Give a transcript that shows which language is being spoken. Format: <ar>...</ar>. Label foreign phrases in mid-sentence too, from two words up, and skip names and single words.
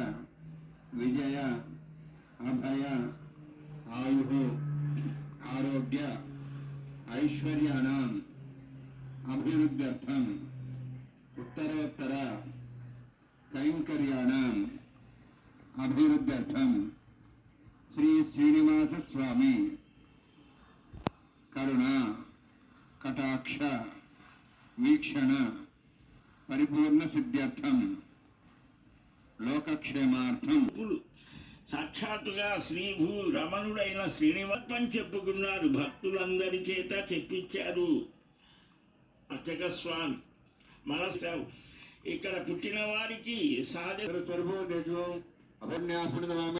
<sa>विजय अभय आयु आरोग्य ऐश्वर्याणाम् अभिवृद्ध्यर्थम् उत्तरोत्तर कैंकर्याणाम् अभिवृद्ध्यर्थम् श्री श्रीनिवास स्वामी करुणा कटाक्ष वीक्षण परिपूर्ण सिद्ध्यर्थम् लोकक्षेमार्थम्</sa> <te>సాక్షాత్తుగా శ్రీభూ రమణుడైన శ్రీనివాసం చెప్పుకున్నారు. భక్తులందరి చేత చెప్పించారు అర్చక స్వామి. మనసు ఇక్కడ పుట్టిన వారికి సాధన</te>